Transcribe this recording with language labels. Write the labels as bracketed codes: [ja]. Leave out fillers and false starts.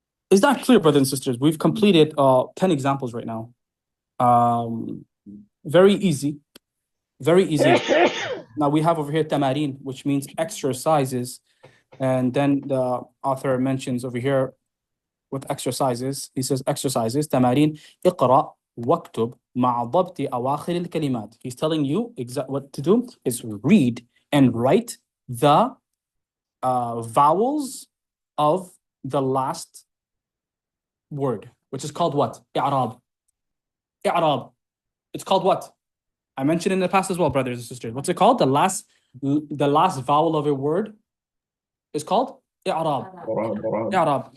[en] Is that clear, brothers and sisters? We've completed 10 examples right now. Very easy. Now we have over here tamarin, which means exercises. And then the author mentions over here with exercises. He says exercises, tamarin, iqra, [ar] واكتب مع ضبط أواخر الكلمات. [en] He's telling you what to do is read and write the vowels of the last word, which is called what? I'rab. I'rab. It's called what? I mentioned in the past as well, brothers and sisters. What's it called? The last vowel of a word is called I'rab. I'rab.